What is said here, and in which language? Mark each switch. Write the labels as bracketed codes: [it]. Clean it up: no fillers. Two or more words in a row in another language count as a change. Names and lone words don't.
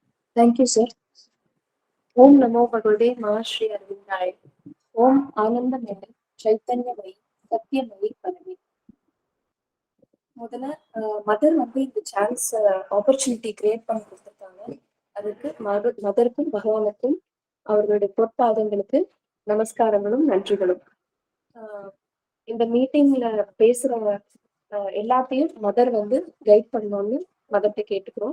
[en] Thank you, sir. [sa] ॐ नमो भगवते महाश्री अरविन्दाय. ॐ आनन्दमय चैतन्यमयि सत्यमयि परमे. [ta] முதல்ல மதர் வந்து இந்த [en] chance opportunity create [ta] பண்ணி கொடுத்துருக்காங்க. அதுக்கு மதருக்கும் பகவானுக்கும் அவர்களுடைய பொற்பாதங்களுக்கு நமஸ்காரங்களும் நன்றிகளும். இந்த மீட்டிங்ல பேசுற எல்லாத்தையும் மதர் வந்து கைட் பண்ணணும்னு மதர்கிட்ட கேட்டுக்கிறோம்.